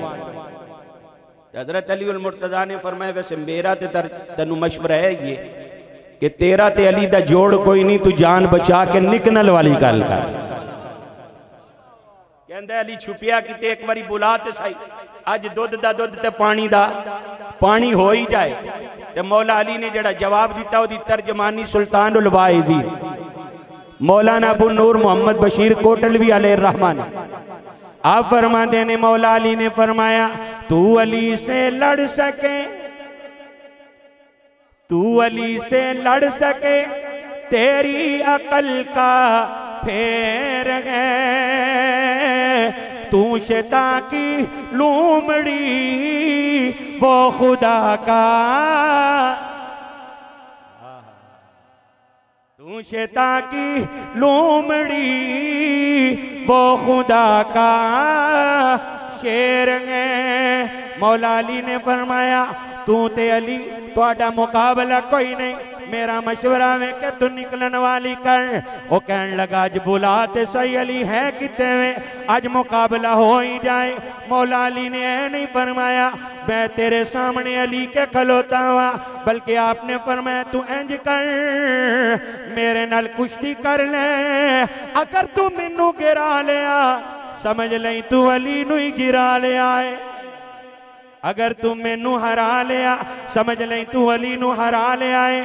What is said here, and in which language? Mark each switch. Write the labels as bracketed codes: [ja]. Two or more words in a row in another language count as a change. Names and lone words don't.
[pa] حضرت علی المرتضیٰ نے فرمایا ویسے میرا تے تینوں مشورہ ہے اے کہ تیرا تے علی دا جوڑ کوئی نہیں، تو جان بچا کے نکلن والی گل کر. کہندا علی چھپیا کتے اک واری بلا تے سہی، اج دودھ دا دودھ تے پانی دا پانی ہو ہی جائے. تے مولا علی نے جہڑا جواب دتا اودی ترجمانی سلطان الواعظین مولانا ابو النور محمد بشیر کوٹلوی علیہ الرحمٰن آپ فرماتے نے، مولا علی نے فرمایا [ur] تو علی سے لڑ سکے, تو علی سے لڑ سکے تیری عقل کا پھیر ہے، تو شیطاں کی لومڑی وہ خدا کا، تو شیطاں کی لومڑی وہ خدا کا شیر ہے. [pa] مولا علی نے فرمایا تو تے علی تہاڈا مقابلہ کوئی نہیں، میرا مشورہ میں کہ تو نکلن والی کر. او کہن لگا اج بلا تے سہی علی ہے کتے میں اج مقابلہ ہو ہی جائے. مولا علی نے اے نہیں فرمایا میں تیرے سامنے علی کے کھلوتا ہویا، بلکہ آپ نے فرمایا تو انج کر میرے نال کشتی کر لے، اگر تو مینوں گرا لیا سمجھ لے تو علی نوں ہی گرا لیا ہے، اگر تو مینوں ہرا لیا سمجھ لے تو علی نوں ہرا لیا ہے.